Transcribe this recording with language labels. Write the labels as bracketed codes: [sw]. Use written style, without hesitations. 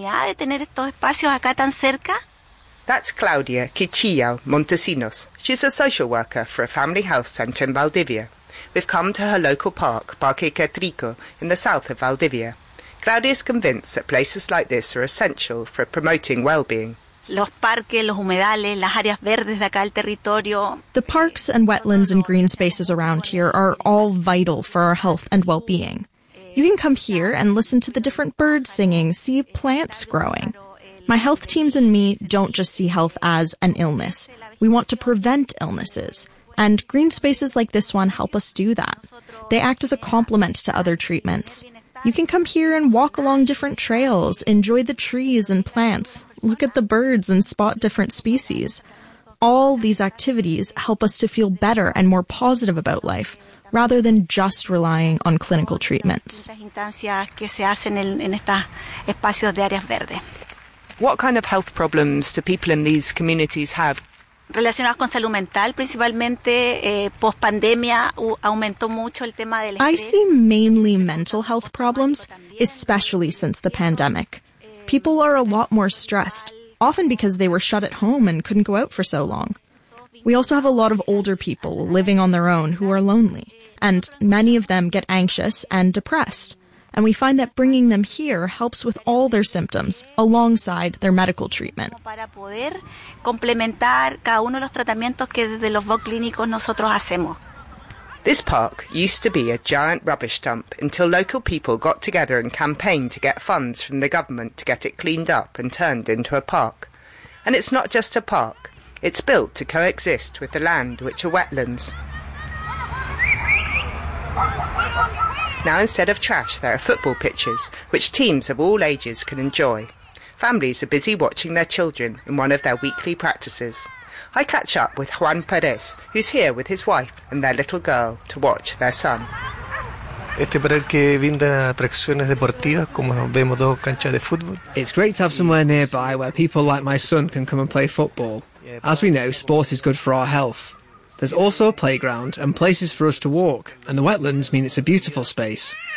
[en] That's Claudia Quichillo Montesinos. She's a social worker for a family health center in Valdivia. We've come to her local park, Parque Catrico, in the south of Valdivia. Claudia is convinced that places like this are essential for promoting well-being. [es] Los parques, los humedales, las áreas verdes de acá al territorio. [en] The parks and wetlands and green spaces around here are all vital for our health and well-being. You can come here and listen to the different birds singing, see plants growing. My health teams and me don't just see health as an illness. We want to prevent illnesses. And green spaces like this one help us do that. They act as a complement to other treatments. You can come here and walk along different trails, enjoy the trees and plants, look at the birds and spot different species. All these activities help us to feel better and more positive about life, rather than just relying on clinical treatments. What kind of health problems do people in these communities have? [es] relacionadas con salud mental, principalmente post-pandemia, aumentó mucho el tema del estrés. [en] I see mainly mental health problems, especially since the pandemic. People are a lot more stressed, often because they were shut at home and couldn't go out for so long. We also have a lot of older people living on their own who are lonely, and many of them get anxious and depressed. And we find that bringing them here helps with all their symptoms alongside their medical treatment. [es] Para poder complementar cada uno de los tratamientos que desde los VOC clínicos nosotros hacemos. [en] This park used to be a giant rubbish dump until local people got together and campaigned to get funds from the government to get it cleaned up and turned into a park. And it's not just a park. It's built to coexist with the land, which are wetlands. Now instead of trash, there are football pitches, which teams of all ages can enjoy. Families are busy watching their children in one of their weekly practices. I catch up with Juan Perez, who's here with his wife and their little girl to watch their son. [es] Este parque brinda atracciones deportivas, como vemos dos canchas de fútbol. [en] It's great to have somewhere nearby where people like my son can come and play football. As we know, sport is good for our health. There's also a playground and places for us to walk, and the wetlands mean it's a beautiful space.